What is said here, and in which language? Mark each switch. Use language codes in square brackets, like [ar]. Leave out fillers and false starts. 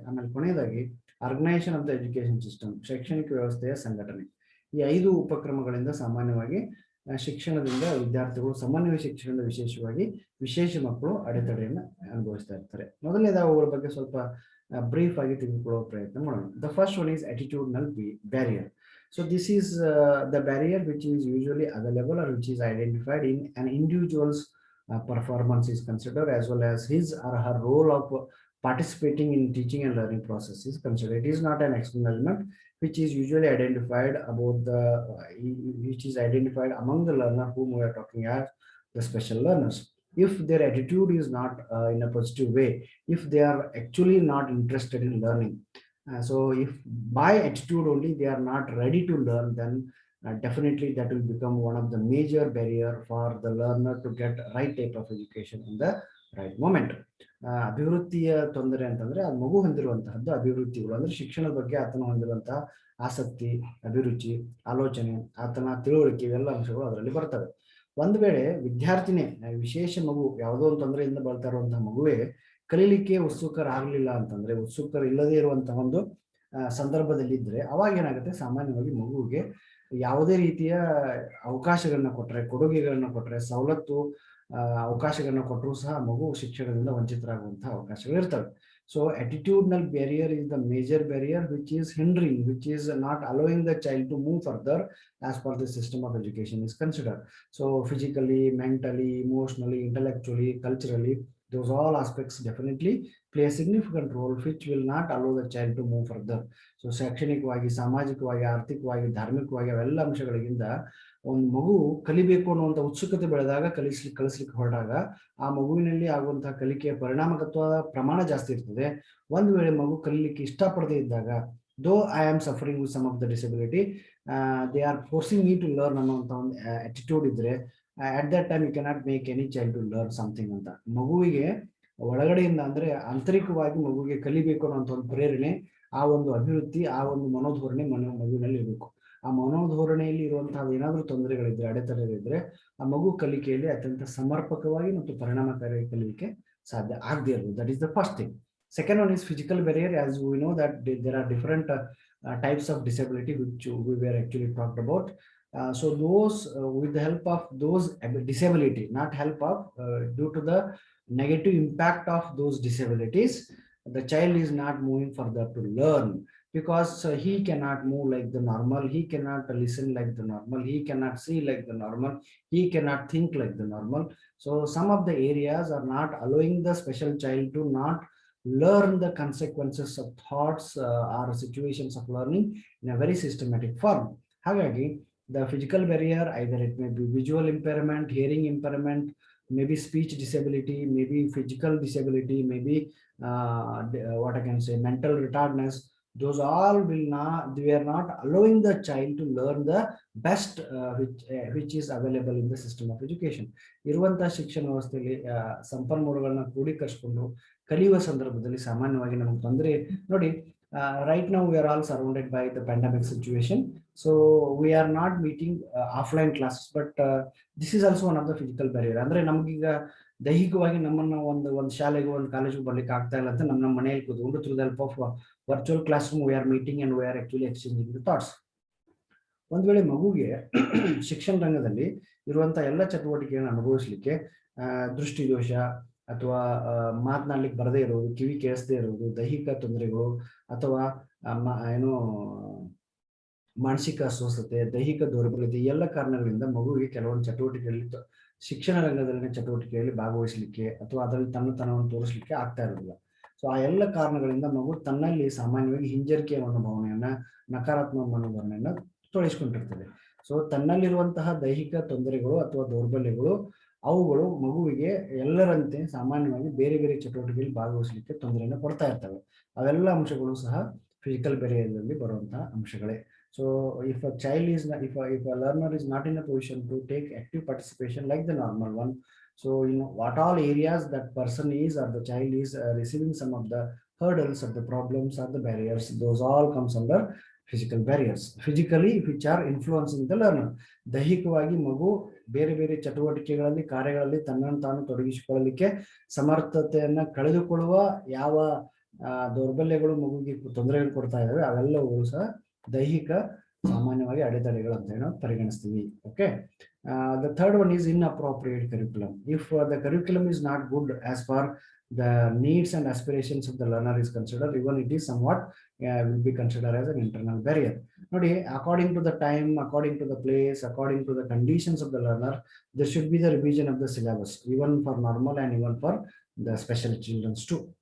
[kn] ಆಮೇಲೆ ಕೊನೆಯದಾಗಿ [en] organisation of the education system, [kn] ಶೈಕ್ಷಣಿಕ ವ್ಯವಸ್ಥೆಯ ಸಂಘಟನೆ. ಈ 5 ಉಪಕ್ರಮಗಳಿಂದ ಸಾಮಾನ್ಯವಾಗಿ ಶಿಕ್ಷಣದಿಂದ ವಿದ್ಯಾರ್ಥಿಗಳು, ಸಮನ್ವಯ ಶಿಕ್ಷಣದ ವಿಶೇಷವಾಗಿ ವಿಶೇಷ ಮಕ್ಕಳು ಅಡೆತಡೆಯನ್ನು ಅನುಭವಿಸ್ತಾ ಇರ್ತಾರೆ. ಮೊದಲನೇದಾಗಿ ಅವುಗಳ ಬಗ್ಗೆ ಸ್ವಲ್ಪ ಬ್ರೀಫ್ ಆಗಿ ತಿಳಿದುಕೊಳ್ಳುವ ಪ್ರಯತ್ನ ಮಾಡೋಣ. [en] The first one is attitudinal barrier. So this is the barrier which is usually available or which is identified in an individual's performance is considered, as well as his or her role of participating in teaching and learning process is considered. It is not an external element which is usually identified about the which is identified among the learner whom we are talking as the special learners. If their attitude is not in a positive way, if they are actually not interested in learning, so if by attitude only they are not ready to learn, then definitely that will become one of the major barrier for the learner to get right type of education in the right moment. [kn] ಅಭಿವೃದ್ಧಿಯ ತೊಂದರೆ ಅಂತಂದ್ರೆ ಆ ಮಗು ಹೊಂದಿರುವಂತಹದ್ದು ಅಭಿವೃದ್ಧಿಗಳು ಅಂದ್ರೆ ಶಿಕ್ಷಣದ ಬಗ್ಗೆ ಆತನ ಹೊಂದಿರುವಂತಹ ಆಸಕ್ತಿ, ಅಭಿರುಚಿ, ಆಲೋಚನೆ, ಆತನ ತಿಳುವಳಿಕೆ, ಇವೆಲ್ಲ ಅಂಶಗಳು ಅದರಲ್ಲಿ ಬರ್ತವೆ. ಒಂದು ವೇಳೆ ವಿದ್ಯಾರ್ಥಿನೇ, ವಿಶೇಷ ಮಗು, ಯಾವುದೋ ಒಂದು ತೊಂದರೆಯಿಂದ ಬರ್ತಾ ಇರುವಂತಹ ಮಗುವೇ ಕಲೀಲಿಕ್ಕೆ ಉತ್ಸುಕರಾಗಲಿಲ್ಲ ಅಂತಂದ್ರೆ, ಉತ್ಸುಕರು ಇಲ್ಲದೆ ಇರುವಂತಹ ಒಂದು ಸಂದರ್ಭದಲ್ಲಿ ಇದ್ರೆ ಅವಾಗ ಏನಾಗುತ್ತೆ, ಸಾಮಾನ್ಯವಾಗಿ ಮಗುವಿಗೆ ಯಾವುದೇ ರೀತಿಯ ಅವಕಾಶಗಳನ್ನ ಕೊಟ್ಟರೆ, ಕೊಡುಗೆಗಳನ್ನ ಕೊಟ್ಟರೆ, ಸವಲತ್ತು ಅವಕಾಶಗಳನ್ನ ಕೊಟ್ಟರು ಸಹ ಮಗು ಶಿಕ್ಷಣದಿಂದ ವಂಚಿತರಾಗುವಂತಹ ಅವಕಾಶಗಳು ಇರ್ತವೆ. [en] So attitudinal barrier is the major barrier which is hindering, which is not allowing the child to move further as per the system of education is considered. So physically, mentally, emotionally, intellectually, culturally, those all aspects definitely play a significant role which will not allow the child to move further. [kn] So ಶೈಕ್ಷಣಿಕವಾಗಿ, ಸಾಮಾಜಿಕವಾಗಿ, ಆರ್ಥಿಕವಾಗಿ, ಧಾರ್ಮಿಕವಾಗಿ ಅವೆಲ್ಲ ಅಂಶಗಳಿಂದ ಒಂದು ಮಗು ಕಲಿಬೇಕು ಅನ್ನುವಂಥ ಉತ್ಸುಕತೆ ಬೆಳೆದಾಗ, ಕಲಿಸ್ಲಿಕ್ಕೆ ಹೊರಟಾಗ ಆ ಮಗುವಿನಲ್ಲಿ ಆಗುವಂತಹ ಕಲಿಕೆಯ ಪರಿಣಾಮಕತ್ವದ ಪ್ರಮಾಣ ಜಾಸ್ತಿ ಇರ್ತದೆ. ಒಂದು ವೇಳೆ ಮಗು ಕಲಿಲಿಕ್ಕೆ ಇಷ್ಟಪಡದೇ ಇದ್ದಾಗ, [en] though I am suffering with some of the disability, they are forcing me to learn [kn] ಅನ್ನುವಂಥ ಒಂದು [en] attitude [kn] ಇದ್ರೆ, [en] at that time you cannot make any child to learn something [kn] ಅಂತ. ಮಗುವಿಗೆ ಒಳಗಡೆಯಿಂದ ಅಂದ್ರೆ ಆಂತರಿಕವಾಗಿ ಮಗುವಿಗೆ ಕಲಿಬೇಕು ಅನ್ನೋಂಥ ಒಂದು ಪ್ರೇರಣೆ, ಆ ಒಂದು ಅಭಿವೃದ್ಧಿ, ಆ ಒಂದು ಮನೋಧೋರಣೆ ಮಗುವಿನಲ್ಲಿ ಇರಬೇಕು. ಆ ಮನೋಧೋರಣೆಯಲ್ಲಿ ಇರುವಂತಹ ಏನಾದರೂ ತೊಂದರೆಗಳಿದ್ರೆ, ಅಡೆತಡೆಗಳಿದ್ರೆ, ಆ ಮಗು ಕಲಿಕೆಯಲ್ಲಿ ಅತ್ಯಂತ ಸಮರ್ಪಕವಾಗಿ ಮತ್ತು ಪರಿಣಾಮಕಾರಿ ಕಲಿಕೆ ಸಾಧ್ಯ ಆಗದೇ ಇರೋದು. [en] That is the first thing. Second one is physical barrier. As we know that there are different types of disability which we were actually talked about. So those with the help of those disability, not help of, due to the negative impact of those disabilities, the child is not moving further to learn, because he cannot move like the normal, he cannot listen like the normal, he cannot see like the normal, he cannot think like the normal. So some of the areas are not allowing the special child to not learn the consequences of thoughts or situations of learning in a very systematic form. [kn] Hagagi, [en] the physical barrier, either it may be visual impairment, hearing impairment, maybe speech disability, maybe physical disability, maybe what I can say, mental retardedness, those all will not, they are not allowing the child to learn the best which is available in the system of education. [kn] ಇರುವಂತಹ ಶಿಕ್ಷಣ ವ್ಯವಸ್ಥೆಯಲ್ಲಿ ಸಂಪನ್ಮೂಲಗಳನ್ನ ಕ್ರೋಢೀಕರಿಸಿಕೊಂಡು ಕಲಿಯುವ ಸಂದರ್ಭದಲ್ಲಿ ಸಾಮಾನ್ಯವಾಗಿ ನಮಗೆ ತೊಂದರೆ ನೋಡಿ. [en] Right now we are all surrounded by the pandemic situation, so we are not meeting offline classes, but this is also one of the physical barrier. [kn] ಅಂದ್ರೆ ನಮಗೀಗ ದೈಹಿಕವಾಗಿ ನಮ್ಮನ್ನ ಒಂದು ಶಾಲೆಗೆ, ಒಂದು ಕಾಲೇಜಿಗೆ ಬರ್ಲಿಕ್ಕೆ ಆಗ್ತಾ ಇಲ್ಲ ಅಂತ ನಮ್ಮ ಮನೆಯಲ್ಲಿ ಕೂತ್ಕೊಂಡು [en] Through the help of virtual classroom we are meeting and we are actually exchanging the thoughts. [kn] ಒಂದ್ ವೇಳೆ ಮಗುಗೆ ಶಿಕ್ಷಣ ರಂಗದಲ್ಲಿ ಇರುವಂತಹ ಎಲ್ಲ ಚಟುವಟಿಕೆಯನ್ನು ಅನುಭವಿಸಲಿಕ್ಕೆ ದೃಷ್ಟಿ ದೋಷ ಅಥವಾ ಮಾತನಾಡ್ಲಿಕ್ಕೆ ಬರದೇ ಇರೋದು, ಕಿವಿ ಕೇಳಿಸದೇ ಇರೋದು, ದೈಹಿಕ ತೊಂದರೆಗಳು ಅಥವಾ ಏನು ಮಾನಸಿಕ ಅಸ್ವಸ್ಥತೆ, ದೈಹಿಕ ದೌರ್ಬಲ್ಯತೆ, ಎಲ್ಲ ಕಾರಣಗಳಿಂದ ಮಗುವಿಗೆ ಕೆಲವೊಂದು ಚಟುವಟಿಕೆಯಲ್ಲಿ, ಶಿಕ್ಷಣ ರಂಗದಲ್ಲಿನ ಚಟುವಟಿಕೆಯಲ್ಲಿ ಭಾಗವಹಿಸಲಿಕ್ಕೆ ಅಥವಾ ಅದರಲ್ಲಿ ತನ್ನತನವನ್ನು ತೋರಿಸಲಿಕ್ಕೆ ಆಗ್ತಾ ಇರೋದಿಲ್ಲ. ಸೊ ಆ ಎಲ್ಲ ಕಾರಣಗಳಿಂದ ಮಗು ತನ್ನಲ್ಲಿ ಸಾಮಾನ್ಯವಾಗಿ ಹಿಂಜರಿಕೆಯ ಮನೋಭಾವನೆಯನ್ನ, ನಕಾರಾತ್ಮಕ ಮನೋಭಾವನೆಯನ್ನ ತೊಡಗಿಸ್ಕೊಂಡಿರ್ತದೆ. ಸೊ ತನ್ನಲ್ಲಿರುವಂತಹ ದೈಹಿಕ ತೊಂದರೆಗಳು ಅಥವಾ ದೌರ್ಬಲ್ಯಗಳು ಅವುಗಳು ಮಗುವಿಗೆ ಎಲ್ಲರಂತೆ ಸಾಮಾನ್ಯವಾಗಿ ಬೇರೆ ಬೇರೆ ಚಟುವಟಿಕೆಯಲ್ಲಿ ಭಾಗವಹಿಸಲಿಕ್ಕೆ ತೊಂದರೆಯನ್ನು ಕೊಡ್ತಾ ಇರ್ತವೆ. ಅವೆಲ್ಲ ಅಂಶಗಳು ಸಹ ಫಿಸಿಕಲ್ ಬ್ಯಾರಿಯರ್‌ನಲ್ಲಿ ಬರುವಂತಹ ಅಂಶಗಳೇ. [en] So if a child is not, if a learner is not in a position to take active participation like the normal one, so you know what all areas that person is or the child is receiving some of the hurdles or the problems or the barriers, those all comes under physical barriers. Physically which are influencing the learner. [kn] ದೈಹಿಕವಾಗಿ ಮಗು ಬೇರೆ ಬೇರೆ ಚಟುವಟಿಕೆಗಳಲ್ಲಿ, ಕಾರ್ಯಗಳಲ್ಲಿ ತನ್ನನ್ನು ತಾನು ತೊಡಗಿಸಿಕೊಳ್ಳಲಿಕ್ಕೆ ಸಮರ್ಥತೆಯನ್ನ ಕಳೆದುಕೊಳ್ಳುವ ಯಾವ ದೌರ್ಬಲ್ಯಗಳು ಮಗುವಿಗೆ ತೊಂದರೆಗಳು ಕೊಡ್ತಾ ಇದ್ದಾವೆ ಅವೆಲ್ಲವೂ ಸಹ ದೈಹಿಕ ಸಾಮಾನ್ಯವಾಗಿ ಅಡೆತಡೆಗಳು ಅಂತ ಹೇಳಿ ನಾವು ಪರಿಗಣಿಸ್ತೀವಿ. [en] Okay, the third one is inappropriate curriculum. If the curriculum is not good as far the needs and aspirations of the learner is considered, even it is somewhat will be considered as an internal barrier. [kn] Nodi, [en] according to the time, according to the place, according to the conditions of the learner, there should be the revision of the syllabus, even for normal and even for the special children too.